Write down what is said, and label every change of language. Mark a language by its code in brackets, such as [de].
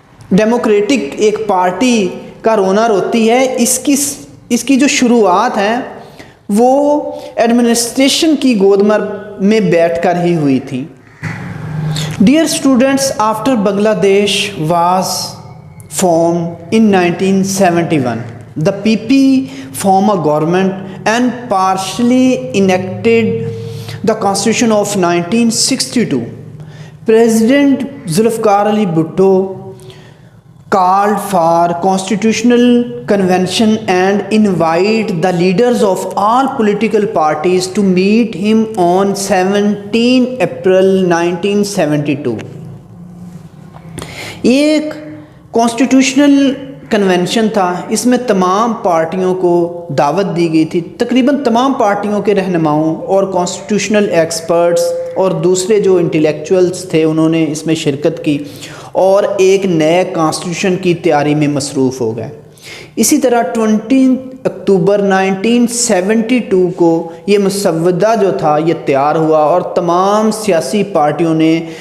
[ur] Democratic ایک party کا رونا روتی ہے، اس کی جو شروعات ہیں وہ ایڈمنسٹریشن کی گود میں بیٹھ کر ہی ہوئی تھی۔ [en] Dear students, after Bangladesh was formed in 1971. The PP formed a government and partially enacted the Constitution of 1962. President Zulfikar Ali Bhutto called for constitutional convention and invited the leaders of all political parties to meet him on 17 April 1972. [ur] ایک constitutional convention تھا، اس میں تمام پارٹیوں کو دعوت دی گئی تھی، تقریباً تمام پارٹیوں کے رہنماؤں اور کانسٹیٹیوشنل ایکسپرٹس اور دوسرے جو انٹلیکچوئلس تھے انہوں نے اس میں شرکت کی اور ایک نئے کانسٹیٹیوشن کی تیاری میں مصروف ہو گئے۔ اسی طرح 20 اکتوبر 1972 کو یہ مسودہ جو تھا یہ تیار ہوا اور تمام سیاسی پارٹیوں نے